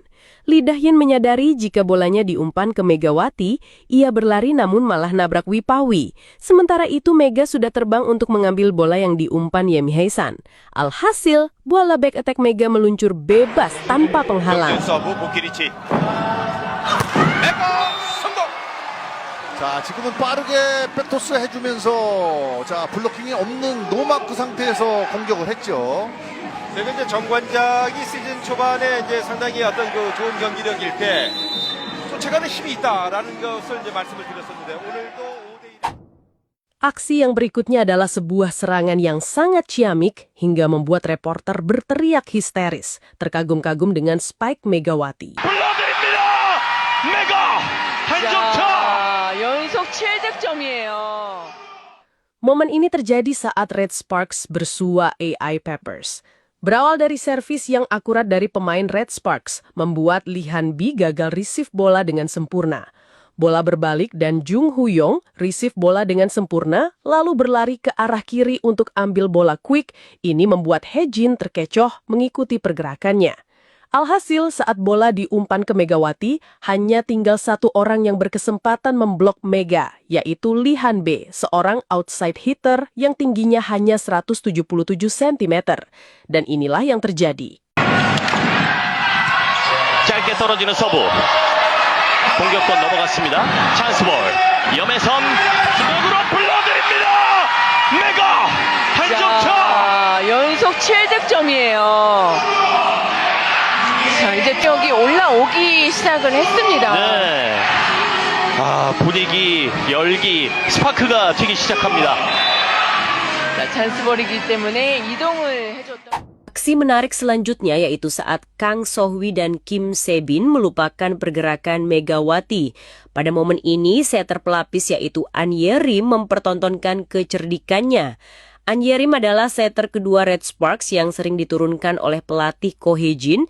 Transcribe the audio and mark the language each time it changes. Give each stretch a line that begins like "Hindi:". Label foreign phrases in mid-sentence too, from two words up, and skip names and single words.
Indonesian: Lee Dahyan menyadari jika bolanya diumpan ke Megawati, ia berlari namun malah nabrak Wipawi. Sementara itu Mega sudah terbang untuk mengambil bola yang diumpan Yemi Haesan. Alhasil, bola
English: back attack
Indonesian: Mega meluncur bebas tanpa penghalang.
Korean: 자, 지금은 빠르게 백토스 해주면서 자 블로킹이 없는 노마크 상태에서 공격을 했죠. 그리고 이제 정관장이 시즌 초반에 이제 상당히 어떤 그 좋은 경기력일 때 쫓아가는 힘이 있다라는 것을 이제 말씀을 드렸었는데 오늘도 5대1.
Indonesian: Aksi yang berikutnya adalah sebuah serangan yang sangat ciamik hingga membuat reporter berteriak histeris, terkagum-kagum dengan spike Megawati.
Korean: 불러드립니다. 메가 한 점차. 연속 7득점이에요.
Indonesian: Momen ini terjadi saat Red Sparks bersua AI Peppers. Berawal dari servis yang akurat dari pemain Red Sparks, membuat Lee Han-bi gagal receive bola dengan sempurna. Bola berbalik dan Jung Hu-yong receive bola dengan sempurna, lalu berlari ke arah kiri untuk ambil bola quick. Ini membuat Hye-jin terkecoh mengikuti pergerakannya. Alhasil, saat bola diumpan ke Megawati, hanya tinggal satu orang yang berkesempatan memblok Mega, yaitu Lee Han-bi, seorang
English: outside hitter
Indonesian: yang tingginya hanya 177 cm. Dan inilah yang terjadi.
Korean: 짧게 떨어지는 서브. 공격권 넘어갔습니다. 찬스볼. 염혜선 주먹으로 불러드립니다. 메가 한 점차. 연속 7득점이에요. 자, 이제 저기 올라오기 시작을 했습니다. 네. 분위기, 열기, 스파크가 튀기 시작합니다. 자, 찬스볼이기 때문에 이동을 해줬던.
Indonesian: Aksi menarik selanjutnya yaitu saat Kang So-hwi dan Kim Se-bin melupakan pergerakan Megawati. Pada momen ini, setter pelapis yaitu An Ye-rim mempertontonkan kecerdikannya. An Ye-rim adalah setter kedua Red Sparks yang sering diturunkan oleh pelatih Ko Hye-jin.